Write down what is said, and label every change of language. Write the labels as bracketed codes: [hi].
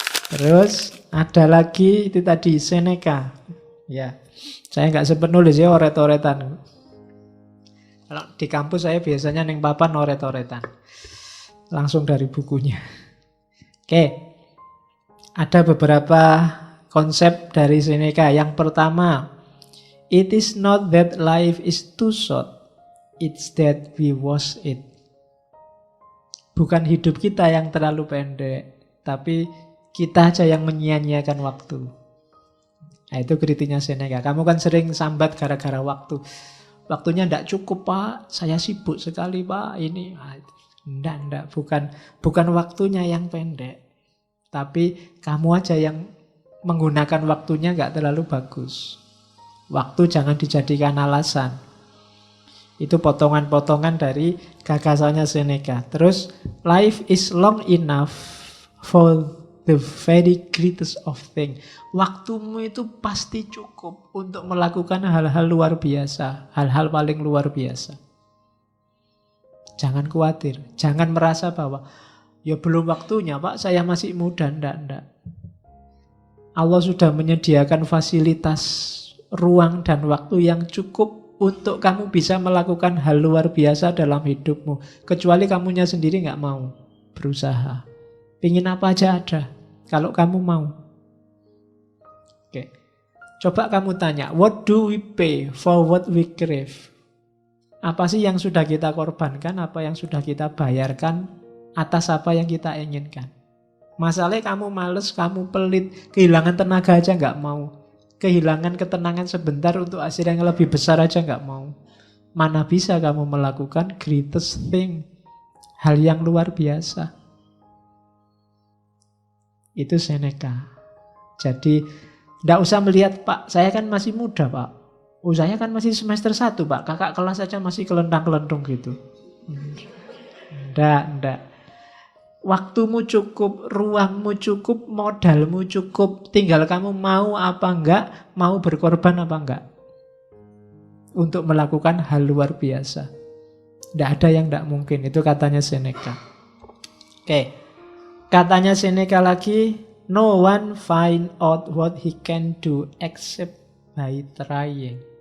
[id] Terus ada lagi itu tadi Seneca. Ya, saya nggak sempat nulis ya oret-oretan. Kalau di kampus saya biasanya neng papan oret-oretan. Langsung dari bukunya. Oke, ada beberapa konsep dari Seneca. Yang pertama, [en] it is not that life is too short, it's that we waste it. [id] Bukan hidup kita yang terlalu pendek, tapi kita aja yang menyia-nyiakan waktu. Nah itu kritiknya Seneca. Kamu kan sering sambat gara-gara waktu. Waktunya tidak cukup Pak, saya sibuk sekali Pak. Ini, enggak, bukan waktunya yang pendek. Tapi kamu aja yang menggunakan waktunya nggak terlalu bagus. Waktu jangan dijadikan alasan. Itu potongan-potongan dari gagasannya Seneca. [en] Terus, life is long enough for the very greatest of things. [id] Waktumu itu pasti cukup untuk melakukan hal-hal luar biasa. Hal-hal paling luar biasa. Jangan khawatir. Jangan merasa bahwa ya belum waktunya Pak, saya masih muda. Enggak. Allah sudah menyediakan fasilitas ruang dan waktu yang cukup untuk kamu bisa melakukan hal luar biasa dalam hidupmu. Kecuali kamunya sendiri nggak mau berusaha. Pingin apa aja ada, kalau kamu mau. Oke. Coba kamu tanya, [en] what do we pay for what we crave? [id] Apa sih yang sudah kita korbankan, apa yang sudah kita bayarkan atas apa yang kita inginkan? Masalahnya kamu males, kamu pelit, kehilangan tenaga aja nggak mau. Kehilangan ketenangan sebentar untuk hasil yang lebih besar aja nggak mau. Mana bisa kamu melakukan [en] greatest thing, [id] hal yang luar biasa. Itu Seneca. Jadi nggak usah melihat Pak, saya kan masih muda Pak. Oh saya kan masih semester 1 Pak, kakak kelas aja masih kelentang-kelentung gitu. Nggak. Waktumu cukup, ruangmu cukup, modalmu cukup. Tinggal kamu mau apa enggak, mau berkorban apa enggak. Untuk melakukan hal luar biasa. Tidak ada yang tidak mungkin, itu katanya Seneca. Oke, katanya Seneca lagi, [en] no one find out what he can do except by trying.